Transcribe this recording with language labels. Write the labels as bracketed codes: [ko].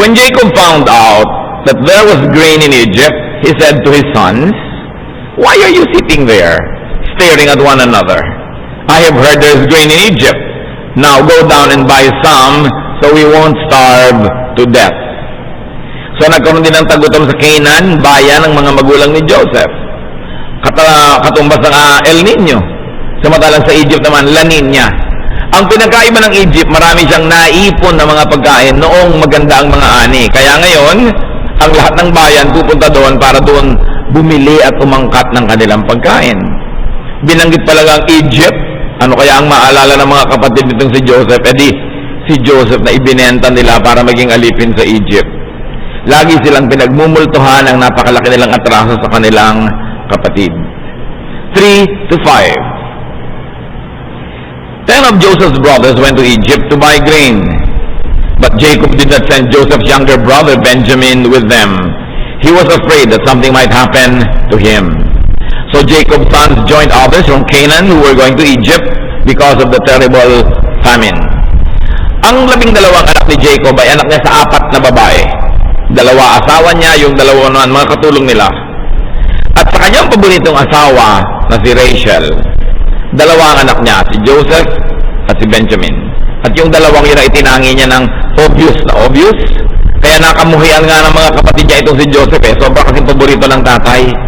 [en] When Jacob found out that there was grain in Egypt, he said to his sons, "Why are you sitting there, staring at one another? I have heard there is grain in Egypt. Now go down and buy some so we won't starve to death. [tl] So nagkaroon din ng tagutom sa Canaan, bayan ng mga magulang ni Joseph. Katumbas ng El Nino. Samantalang sa Egypt naman, La Nina. Ang pinagkaiba ng Egypt, marami siyang naipon na mga pagkain noong maganda ang mga ani. Kaya ngayon, ang lahat ng bayan pupunta doon para doon bumili at umangkat ng kanilang pagkain. Binanggit pala ang Egypt. Ano kaya ang maalala ng mga kapatid nitong si Joseph? Si Joseph na ibinenta nila para maging alipin sa Egypt. Lagi silang pinagmumultuhan ang napakalaki nilang atraso sa kanilang kapatid. [en] 3 to 5. 10 of Joseph's brothers went to Egypt to buy grain. But Jacob did not send Joseph's younger brother Benjamin with them. He was afraid that something might happen to him. So Jacob's sons joined others from Canaan who were going to Egypt because of the terrible famine. [tl] Ang 12 anak ni Jacob ay anak niya sa 4 na babae. 2 asawa niya, yung 2 naman mga katulong nila. At sa kanyang paboritong asawa na si Rachel, 2 ang anak niya, si Joseph at si Benjamin. At yung 2 yun ay itinangi niya ng obvious na obvious. Kaya nakamuhian nga ng mga kapatid niya itong si Joseph Sobra kasing paborito ng tatay.